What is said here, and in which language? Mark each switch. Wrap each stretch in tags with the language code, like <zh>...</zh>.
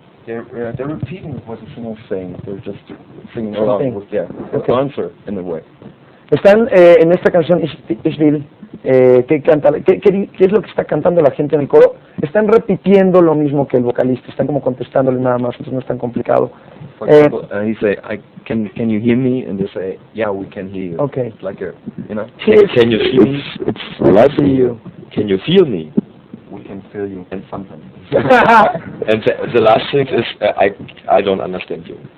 <en>They're repeating what the singer's saying. They're just singing along with the answer in a way.</en> <es>Están en esta canción Ich will, ¿qué es lo que está cantando la gente en el coro? Están repitiendo lo mismo que el vocalista, están como contestándole nada más, entonces no es tan complicado.</es> <en>For example, he say, can you hear me? And they say, yeah, we can hear you. Okay. It's like a, you know. Can you see me? I see you. Can you feel me? We can feel you and sometimes. And the last thing is, I don't understand you.</en>